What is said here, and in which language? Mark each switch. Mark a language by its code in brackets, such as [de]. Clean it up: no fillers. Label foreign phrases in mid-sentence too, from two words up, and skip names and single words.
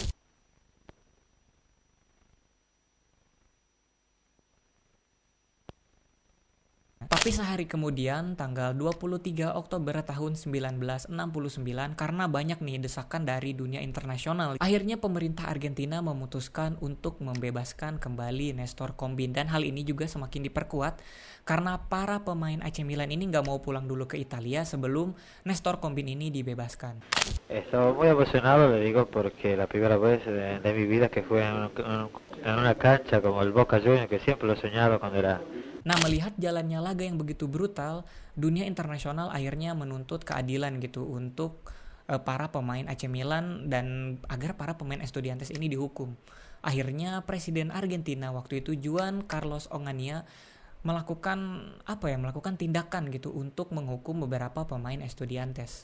[id] Tapi sehari kemudian, tanggal 23 Oktober tahun 1969, karena banyak nih desakan dari dunia internasional, akhirnya pemerintah Argentina memutuskan untuk membebaskan kembali Nestor Combin. Dan hal ini juga semakin diperkuat karena para pemain AC Milan ini nggak mau pulang dulu ke Italia sebelum Nestor Combin ini dibebaskan. [es] Estaba muy emocionado, le digo, porque la primera vez de mi vida que fue en una cancha como el Boca Juniors, que siempre lo he soñado cuando era. [id] Nah, melihat jalannya laga yang begitu brutal, dunia internasional akhirnya menuntut keadilan gitu untuk para pemain AC Milan dan agar para pemain Estudiantes ini dihukum. Akhirnya Presiden Argentina waktu itu Juan Carlos Onganía melakukan tindakan gitu untuk menghukum beberapa pemain Estudiantes.